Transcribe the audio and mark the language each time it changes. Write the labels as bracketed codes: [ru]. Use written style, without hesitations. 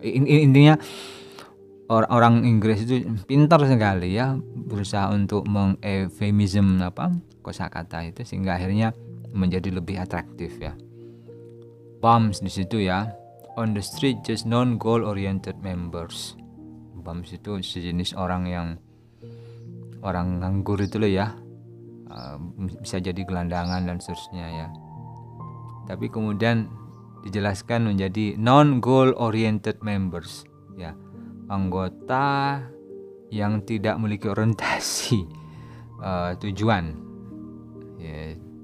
[id] Intinya orang Inggris itu pintar sekali ya, berusaha untuk mengeufemism kosakata itu sehingga akhirnya menjadi lebih atraktif ya. Bums di situ ya. [en] On the street just non-goal oriented members. [id] Bums itu sejenis orang nganggur itu loh ya. Bisa jadi gelandangan dan seterusnya ya. Tapi kemudian dijelaskan menjadi [en] non-goal oriented members [id] ya. Anggota yang tidak memiliki orientasi tujuan ya.